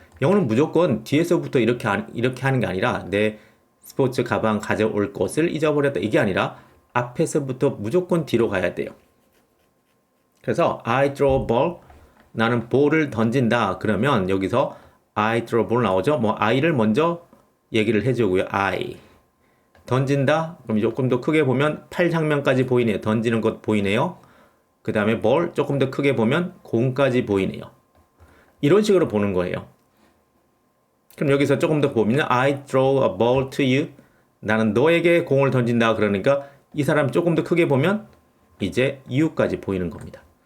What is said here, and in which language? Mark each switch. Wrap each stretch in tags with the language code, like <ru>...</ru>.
<ko>영어는 무조건 뒤에서부터 이렇게 하는 게 아니라 내 스포츠 가방 가져올 것을 잊어버렸다 이게 아니라 앞에서부터 무조건 뒤로 가야 돼요. 그래서</ko> <en>I throw a ball</en> <ko>나는 볼을 던진다 그러면 여기서 I throw a ball 나오죠. 뭐 I를 먼저 얘기를 해주고요. I 던진다 그럼 조금 더 크게 보면 팔 장면까지 보이네요. 던지는 것 보이네요. 그 다음에 볼 조금 더 크게 보면 공까지 보이네요. 이런 식으로 보는 거예요. 그럼 여기서 조금 더 보면</ko> <en>I throw a ball to you</en> <ko>나는 너에게 공을 던진다 그러니까 이 사람 조금 더 크게 보면 이제 you까지 보이는 겁니다.</ko>